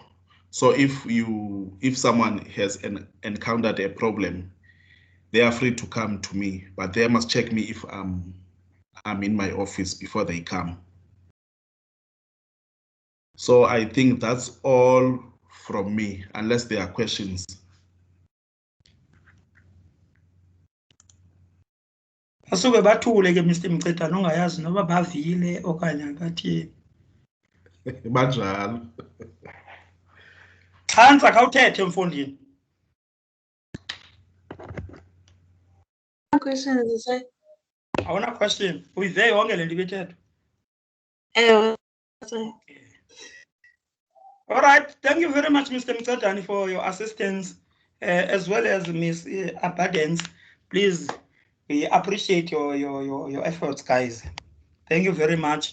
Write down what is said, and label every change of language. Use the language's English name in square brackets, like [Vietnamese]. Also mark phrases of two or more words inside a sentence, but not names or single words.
[English] So if someone has encountered a problem, they are free to come to me, but they must check me if I'm in my office before they come. So I think that's all from me, unless there are questions. [Xhosa] Asuke bathule ke Mr. Mcetane ongayazi noba bavile okanye akathini. Banjalo. Chanza khawuthethe mfondini. [English] Questions, sir. [Xhosa] Awuna question. Uyive yonke le nto ibithethwa. Sir. [English] All right. Thank you very much, Mr. Mcetane, for your assistance, as well as Ms. Abundance. Please, we appreciate your efforts, guys. Thank you very much.